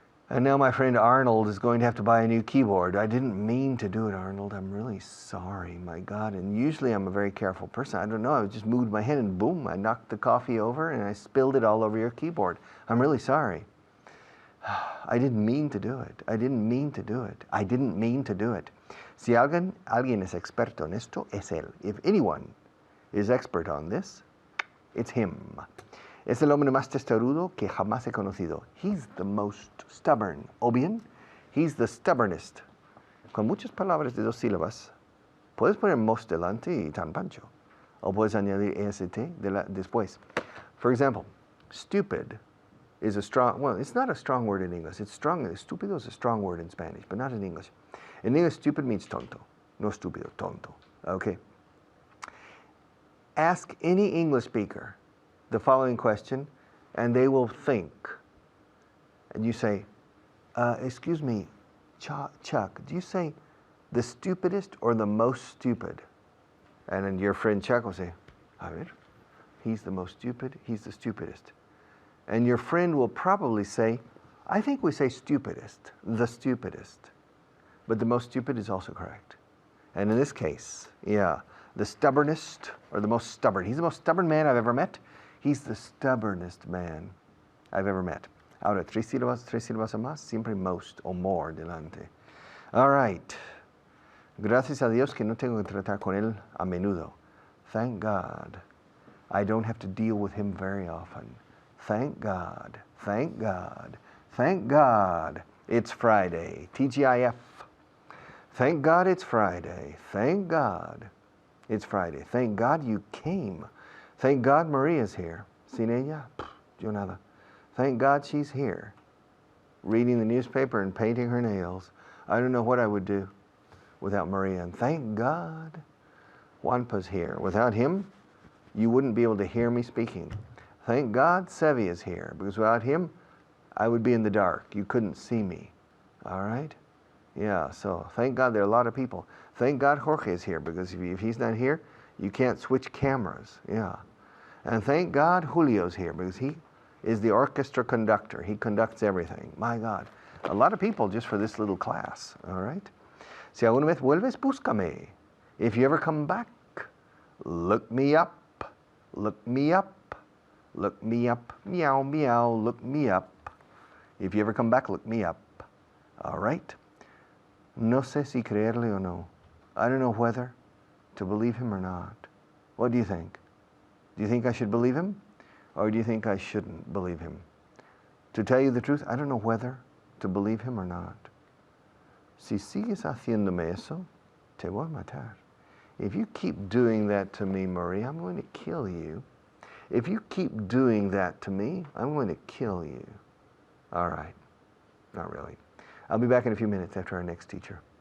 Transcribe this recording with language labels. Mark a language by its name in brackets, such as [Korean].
[English] And now my friend Arnold is going to have to buy a new keyboard. I didn't mean to do it, Arnold. I'm really sorry, my God. And usually I'm a very careful person. I don't know, I just moved my hand and boom, I knocked the coffee over and I spilled it all over your keyboard. I'm really sorry. I didn't mean to do it. I didn't mean to do it. I didn't mean to do it. [Spanish] Si alguien es experto en esto, es él. [English] If anyone is expert on this, it's him. [Spanish] Es el hombre más testarudo que jamás he conocido. [English] He's the most stubborn. [Spanish] O bien, [English] he's the stubbornest. [Spanish] Con muchas palabras de 2 sílabas, puedes poner most delante y tan pancho. O puedes añadir est después. [English] For example, stupid is a strong, well, it's not a strong word in English. It's strong, estúpido is a strong word in Spanish, but not in English. In English, stupid means tonto. [Spanish] No estúpido, tonto. [English] Okay. Ask any English speaker the following question, and they will think. And you say, excuse me, Chuck, do you say the stupidest or the most stupid? And then your friend Chuck will say, [Spanish] a ver, [English] he's the most stupid, he's the stupidest. And your friend will probably say, I think we say stupidest, the stupidest. But the most stupid is also correct. And in this case, yeah, the stubbornest or the most stubborn. He's the most stubborn man I've ever met. He's the stubbornest man I've ever met. [Spanish] Ahora, 3 sílabas o más, siempre most o more delante. [English] All right. [Spanish] Gracias a Dios que no tengo que tratar con él a menudo. [English] Thank God. I don't have to deal with him very often. Thank God. Thank God. Thank God it's Friday. TGIF. Thank God it's Friday. Thank God it's Friday. Thank God you came. Thank God Maria's here. [Spanish] Sin ella, yo nada. [English] Thank God she's here, reading the newspaper and painting her nails. I don't know what I would do without Maria. And thank God Juanpa's here. Without him, you wouldn't be able to hear me speaking. Thank God Sevi is here, because without him, I would be in the dark. You couldn't see me. All right? Yeah, so thank God there are a lot of people. Thank God Jorge is here, because if he's not here, you can't switch cameras. Yeah. And thank God Julio's here, because he is the orchestra conductor. He conducts everything. My God. A lot of people just for this little class. All right? [Spanish] Si alguna vez vuelves, búscame. [English] If you ever come back, look me up. Look me up. Look me up. Meow, meow, look me up. If you ever come back, look me up. All right? [Spanish] No sé si creerle o no. [English] I don't know whether to believe him or not. What do you think? Do you think I should believe him? Or do you think I shouldn't believe him? To tell you the truth, I don't know whether to believe him or not. [Spanish] Si sigues haciéndome eso, te voy a matar. [English] If you keep doing that to me, Maria, I'm going to kill you. If you keep doing that to me, I'm going to kill you. All right. Not really. I'll be back in a few minutes after our next teacher.